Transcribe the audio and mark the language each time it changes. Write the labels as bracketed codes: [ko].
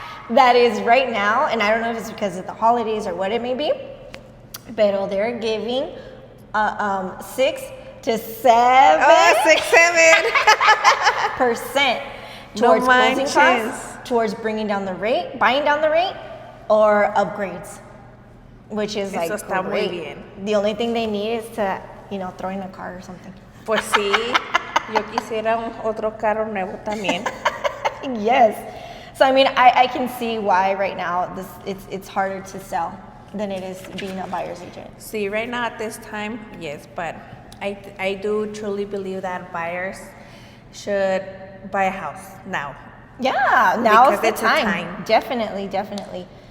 [en] That is right now, and I don't know if it's because of the holidays or what it may be, but they're giving 6 to 7% towards closing costs, towards bringing down the rate, buying down the rate, or upgrades, which is like great. The only thing they need is to, throw in a car or something. [es] Pues sí, yo quisiera otro carro nuevo también. [en] Yes. So I mean, I can see why right now it's harder to sell than it is being a buyer's agent. See, right now at this time, yes, but I do truly believe that buyers should buy a house now. Yeah, now is the time. Definitely.